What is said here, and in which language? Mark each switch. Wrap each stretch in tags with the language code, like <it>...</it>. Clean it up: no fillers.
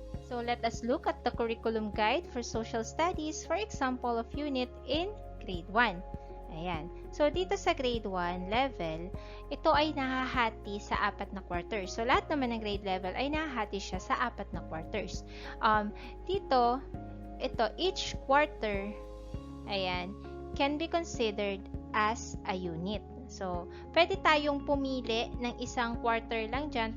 <en>So, let us look at the curriculum guide for social studies for example of unit in grade 1.</en> <tl>Ayan. So, dito sa grade 1 level, ito ay nahahati sa 4 na quarters. So, lahat naman ng grade level ay nahahati siya sa 4 na quarters. Dito,</tl> <en>each quarter,</en> <tl>ayan,</tl> <en>can be considered as a unit.</en> <tl>So, pwede tayong pumili ng isang quarter lang dyan.</tl>